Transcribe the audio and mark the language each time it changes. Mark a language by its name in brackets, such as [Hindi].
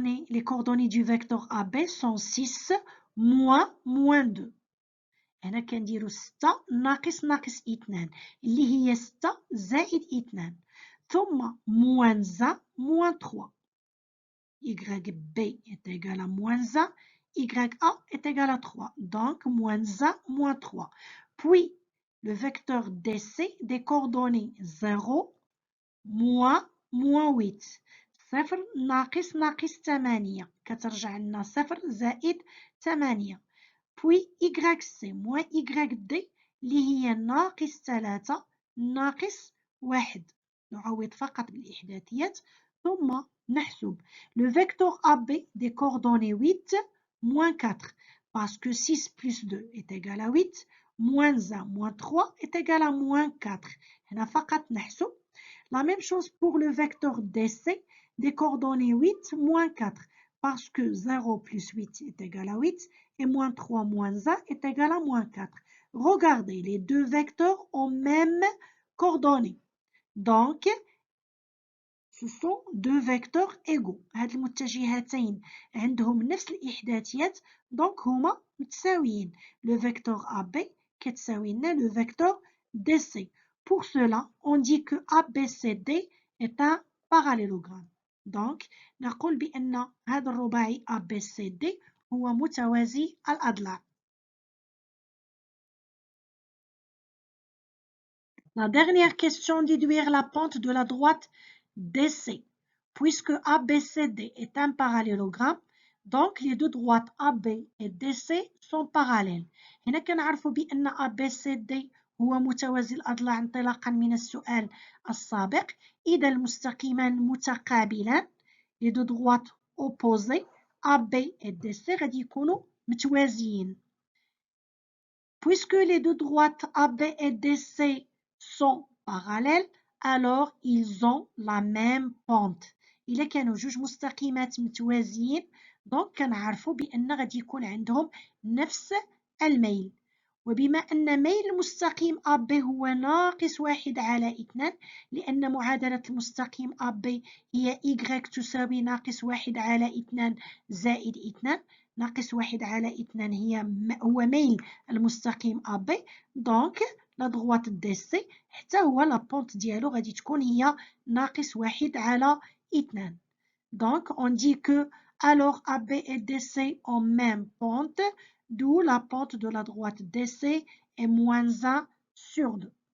[French] Les coordonnées du vecteur AB sont 6 moins 2. [Arabic] هنا كنديرو 6 ناقص 2 اللي هي 6 زائد 2 ثم [French] moins 1 moins 3. YB est égal à moins 1, YA est égal à 3. Donc moins 1 moins 3. Puis le vecteur DC des coordonnées 0 moins 8. [Arabic] 0 ناقص 8 كترجع لنا 0 زائد 8. [French] puis YC moins YD [Arabic] اللي هي ناقص 3 ناقص 1. نعوض فقط بالإحداثيات ثم نحسب [French] le vecteur AB des coordonnées 8 moins 4 parce que 6 plus 2 est égal à 8 moins 1 moins 3 est égal à moins 4. [Arabic] هنا فقط نحسب. [French] La même chose pour le vecteur DC des coordonnées 8 moins 4 parce que 0 plus 8 est égal à 8 et moins 3 moins 1 est égal à moins 4. Regardez, les deux vecteurs ont même coordonnées. Donc, ce sont deux vecteurs égaux. [Arabic] هاد المتجهتين عندهم نفس الإحداثيات donc هما متساويين. [French] Le vecteur AB [Arabic] كتساوي لنا [French] le vecteur DC. Pour cela, on dit que ABCD est un parallélogramme. [Arabic] Donc, نقول بأن هذا الرباعي ABCD هو متوازي الأضلاع. [French] La dernière question, déduire la pente de la droite DC. Puisque ABCD est un parallélogramme, donc les deux droites AB et DC sont parallèles. [Arabic] هنا كنعرفوا بأن ABCD هو متوازي الأضلاع انطلاقا من السؤال السابق. إذا المستقيمان متقابلان [French] les deux droites opposées AB et DC [Arabic] غادي يكونوا متوازيين. [French] Puisque les deux droites AB et DC sont parallèles, alors ils ont la même pente. [Arabic] إلا كانوا جوج مستقيمات متوازيين دونك كنعرفوا بأن غادي يكون عندهم نفس الميل. وبما أن ميل المستقيم AB هو ناقص 1 على 2 لأن معادلة المستقيم AB هي Y تساوي ناقص 1 على 2 زائد 2. ناقص 1 على 2 هو ميل المستقيم AB. دونك لا [French] droite DC [Arabic] حتى هو لا بونت ديالو غادي تكون هي ناقص 1 على 2. [French] Donc on dit que alors AB et DC ont même pente, d'où la pente de la droite DC est moins 1 sur 2.